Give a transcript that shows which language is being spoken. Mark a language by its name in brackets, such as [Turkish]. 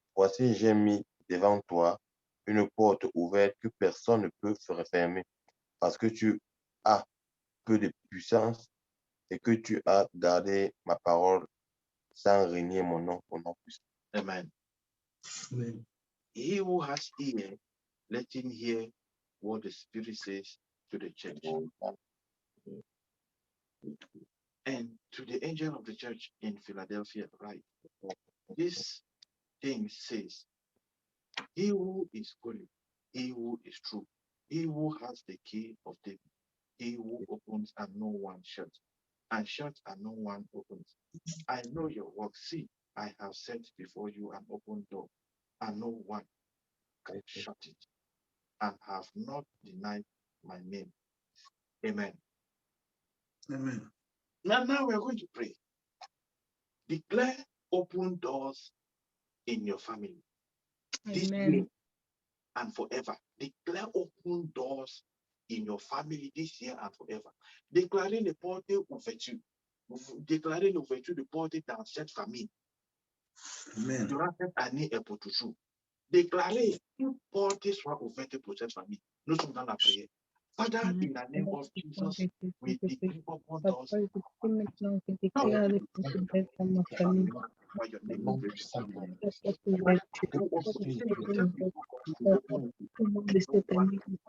[French] Voici, j'ai mis devant toi une porte ouverte que personne ne peut refermer, parce que tu as peu de puissance et que tu as gardé ma parole sans renier mon nom puissant. Amen. Amen. [English] He who has ear, let him hear what the Spirit says to the church. And to the angel of the church in Philadelphia, right? This thing says, he who is holy, he who is true, he who has the key of David, he who opens and no one shuts, and shuts and no one opens. I know your work. See, I have set before you an open door, and no one can shut it, and have not denied my name. Amen. Amen. Now we're going to pray. Declare open doors in your family. This year and forever. Declare open doors in your family this year and forever. [French] Déclarez les portes ouvertes. Déclarez l'ouverture de portes dans cette famille. Amen. Durant cette année et pour toujours. Déclarez qu'une porte soit ouverte pour cette famille. Nous sommes dans la prière. [English] Father, in the name of Jesus, we declare open doors. [French] Maintenant, je déclare les portes ouvertes dans ma famille. [English] By your name, we pray. [French] Les portes ouvertes. Tout le monde de cette année.